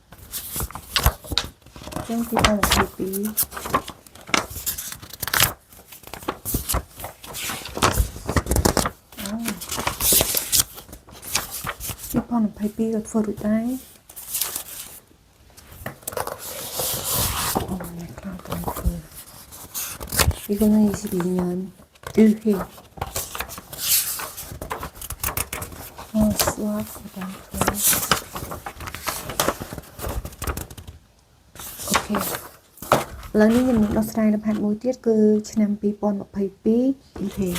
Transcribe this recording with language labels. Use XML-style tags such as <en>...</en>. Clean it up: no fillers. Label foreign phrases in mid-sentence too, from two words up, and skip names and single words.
<km>ចឹងទី222022ក៏ធ្វើរួចដែរអ្នកខ្លះទៅធ្វើ</km> <ko>이거는 22년 1회 수학 고등학교</ko> <km>អូខេឥឡូវនេះខ្ញុំនឹងដោះស្រាយលំហាត់មួយទៀតគឺឆ្នាំ2022 EP</km>